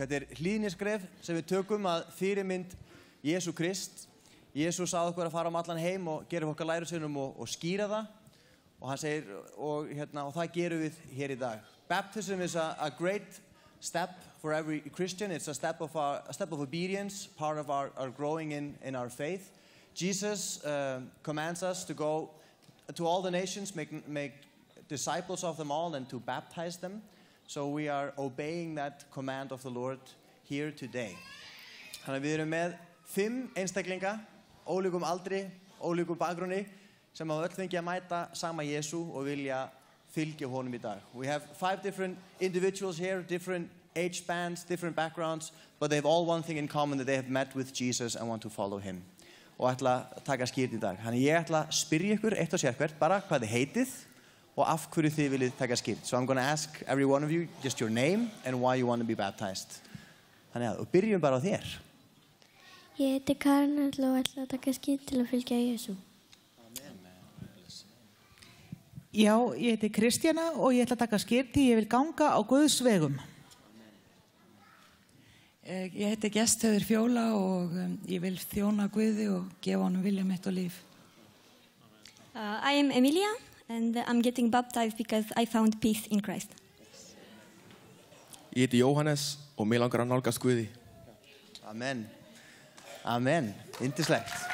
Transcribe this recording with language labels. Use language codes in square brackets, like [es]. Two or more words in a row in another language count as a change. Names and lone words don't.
[is] Þetta hlýðniskref sem við tökum að fyrirmynd Jesú Krist. Jesús sagði okkur að fara allan heim og gera okkar lærisveinum og skýra það. Og hann segir, og það gerum við hér í dag. [en] Baptism is a great step for every Christian. It's a step of obedience, part of our growing in our faith. Jesus commands us to go to all the nations, make disciples of them all, and to baptize them. So we are obeying that command of the Lord here today. [is] Þannig að við erum með 5 einstaklinga, ólíkum aldri, ólíkum bakgrunni, sem hafa öll fengið að mæta sama Jesú og vilja fylgja honum í dag. [en] We have 5 different individuals here, different age spans, different backgrounds, but they have all one thing in common, that they have met with Jesus and want to follow him. [is] Og ætla að taka skýrt í dag. Þannig ég ætla að spyrja ykkur eitt og sérhvert bara hvað þið heitið og af hverju þið viljið taka skýrt. [en] So I'm going to ask every one of you just your name and why you want to be baptized. [is] Þannig að, og byrjum bara á þér. Ég heiti Karin og ætla að taka skýrt til að fylgja Jesú. Já, ég heiti Kristjana og ég ætla að taka skýrt því ég vil ganga á Guðs vegum. Ég heiti Gestheiður Fjóla og ég vil þjóna Guði og gefa honum vilja mitt og líf. [en] I am Emilia and I'm getting baptized because I found peace in Christ. [is] Ég heiti Jóhannes og mig langar að nálgast Guði. Amen. Amen. Yndislegt.